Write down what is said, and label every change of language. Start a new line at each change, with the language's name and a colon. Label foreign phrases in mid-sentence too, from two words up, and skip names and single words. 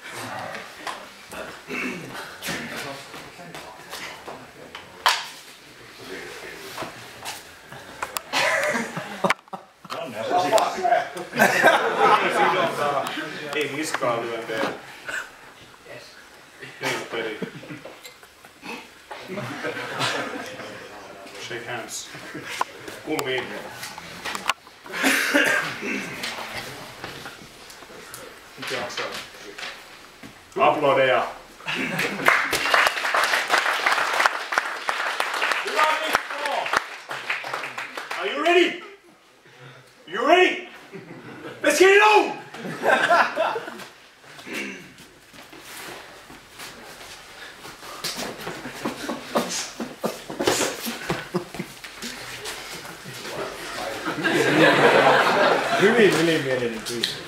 Finnish: Sidontaa, ei niskaa lyönteä. Niin peli.
English: Shake hands.
Finnish: Kulmiin. Aplodeja. Hyvä Mikko!
English: Are you ready? You ready? Let's get it on!
Finnish: Hyvin ylimielinen tyyppi.